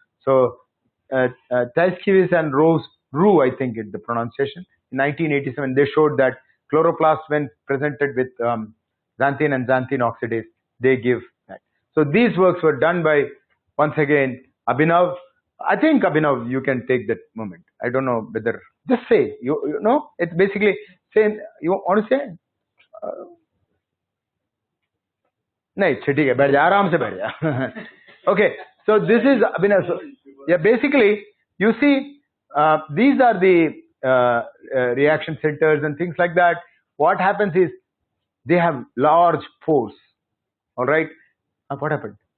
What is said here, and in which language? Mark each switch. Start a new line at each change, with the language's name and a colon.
English: So Taiskiewicz and Roux, I think is the pronunciation, in 1987 they showed that chloroplast when presented with xanthine and xanthine oxidase, they give that. So these works were done by, once again, Abhinav. I think Abhinav, you can take that moment. I don't know whether, just say, you know, it's basically saying, you want to say?
Hindi: No, ठीक है, बैठ जा, आराम से बैठ जा.
English: Okay, so this is Abhinav. So, yeah, basically, you see, these are the reaction centers and things like that. What happens is, they have large pores. All right, what happened?